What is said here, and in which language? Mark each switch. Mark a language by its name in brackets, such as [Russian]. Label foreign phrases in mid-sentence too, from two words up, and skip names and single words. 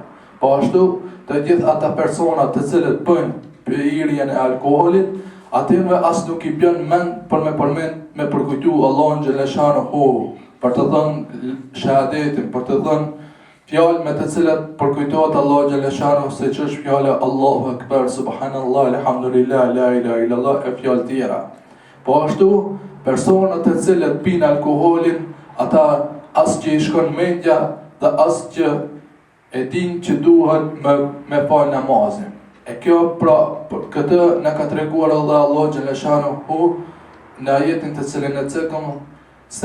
[Albanian] Po ashtu, të gjithë ata personat të cilët bëjnë pirjen e alkoolit, atyve as nuk I bën mend për me përkujtu Allahun xhaleshanuhu, për të dhënë shahadetin, për të dhënë fjalë me të cilat përkujtohet [Arabic] الله جل شأنه, [Albanian] siç është fjala [Arabic] الله أكبر، سبحان الله، الحمد لله، لا إله إلا الله [Albanian] e fjalë tjera. Po ashtu, personat të cilët pinë alkoolin, ata as që I shkon mendja dhe as që e din që duhet me fal namazin. E kjo pra këtë na ka treguar [Arabic] الله جل شأنه [Albanian] në ajetin të cilën e cekëm se